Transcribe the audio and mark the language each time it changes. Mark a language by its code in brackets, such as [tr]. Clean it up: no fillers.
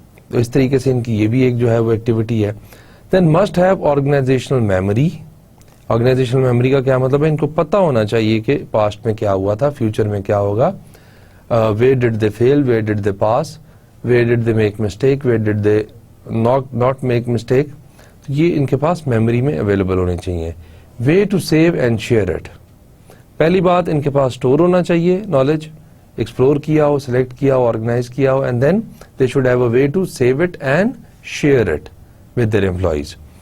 [ur] تو اس طریقے سے ان کی یہ بھی ایک جو ہے وہ ایکٹیویٹی ہے. [en] Then must have organisational memory. [ur] Organisational memory کا کیا مطلب ہے؟ ان کو پتہ ہونا چاہیے کہ پاسٹ میں کیا ہوا تھا, فیوچر میں کیا ہوگا. [en] Where did they fail, where did they pass, where did they make mistake, where did they not make mistake. [ur] تو یہ ان کے پاس میموری میں اویلیبل ہونے چاہیے. [en] Way to save and share it. [ur] پہلی بات, ان کے پاس اسٹور ہونا چاہیے نالج, ایکسپلور کیا ہو, سلیکٹ کیا ہو, آرگنائز کیا ہو, [en] And then they should have a way to save it and share it with their employees.